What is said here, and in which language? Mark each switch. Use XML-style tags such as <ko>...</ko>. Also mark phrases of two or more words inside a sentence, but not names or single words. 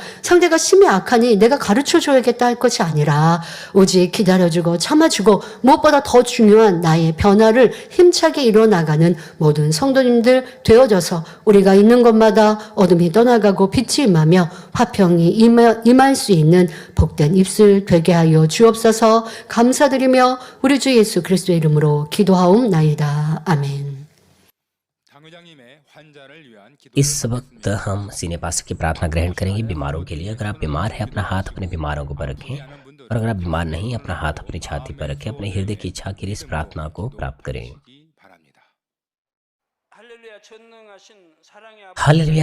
<ko>상대가 심히 악하니 내가 가르쳐줘야겠다 할 것이 아니라 오직 기다려주고 참아주고 무엇보다 더 중요한 나의 변화를 힘차게 이뤄나가는 모든 성도님들 되어져서 우리가 있는 곳마다 어둠이 떠나가고 빛이 임하며 화평이 임할 수 있는 복된 입술 되게 하여 주옵소서. 감사드리며 우리 주 예수 그리스도의 이름으로 기도하옵나이다. 아멘.</ko> <hi>इस वक्त हम सीने पास की प्रार्थना ग्रहण करेंगे बीमारों के लिए। अगर आप बीमार हैं अपना हाथ अपने बीमारों के ऊपर रखें, और अगर आप बीमार नहीं अपना हाथ अपनी छाती पर रखें। अपने हृदय की इच्छा के लिए इस प्रार्थना को प्राप्त करें। हालेलुया।</hi>